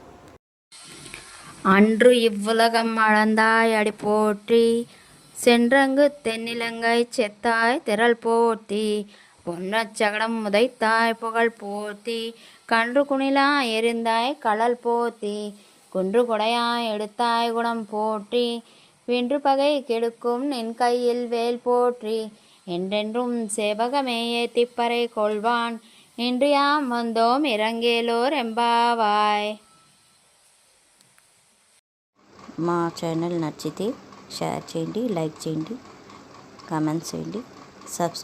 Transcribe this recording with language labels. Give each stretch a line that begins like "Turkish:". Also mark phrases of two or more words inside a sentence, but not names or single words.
Tamil: அன்று இவ்வுலகம் அளந்தாய் அடி போற்றி, சென்றங்கு தென்னிலங்கை செத்தாய் திரள் போற்றி, பொன்னச்சகடம் உதைத்தாய் புகழ் போற்றி, கன்று குணிலாய் எறிந்தாய் கடல் போற்றி, குன்று கொடையாய் எடுத்தாய் குணம் போற்றி, வென்று பகை கெடுக்கும் நின் கையில் வேல் போற்றி, என்றென்றும் சேவகமே ஏத்திப்பறை கொள்வான், இன்று யாம் வந்தோம் இரங்கேலோர் எம்பாவாய்.
Telugu: మా ఛానల్ నచ్చితే షేర్ చేయండి, లైక్ చేయండి, కామెంట్స్ చేయండి, సబ్స్క్రైబ్